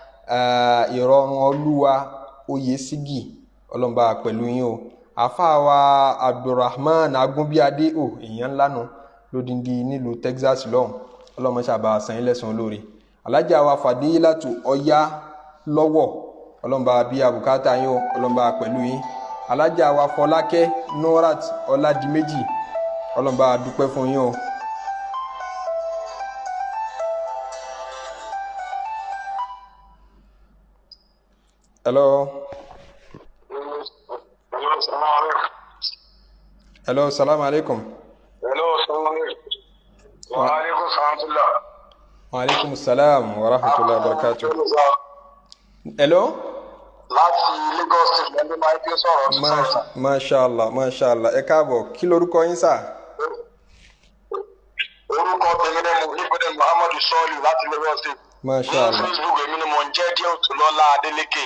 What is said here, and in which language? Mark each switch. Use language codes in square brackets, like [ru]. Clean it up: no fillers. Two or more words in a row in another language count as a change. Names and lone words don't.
[yo] Ìrọ̀rùn Olúwa Oyèsígì Ọlọ́run bá pẹ̀lú yín o àfáà wa Abdulrahman Agunbíadé o èèyàn ńlá nu lódìndí nílùú Texas lọ́hùn Ọlọ́run sábà san yín lẹ́san olóore Alhaja wa Fadilatu Ọya lọ́wọ́ ọlọ́mọba bí abùkátà yín o ọlọ́mọba pẹ̀lú yín Alhaja wa Fọlákẹ́ Norat Ọládìméjì ọlọ́mọba dúpẹ́ fún yín o. [en] Hello, [ar] السلام عليكم. Hello, السلام عليكم. وعليكم السلام. وعليكم السلام ورحمة الله وبركاته. [en] Hello? [yo] Láti Lagos State lẹ́nu máa ń gbé sọ̀rọ̀. Mashallah. Ẹ káàbọ̀. Kí lorúkọ yín sà? Orúkọ tèmi ni Muhibudin Muhammadu Sọ́ọ̀lù láti Lagos State. Mashallah. Ní Facebook èmi ni mo ń jẹ́ Díẹ̀ Òtúlọ́lá Adélékè.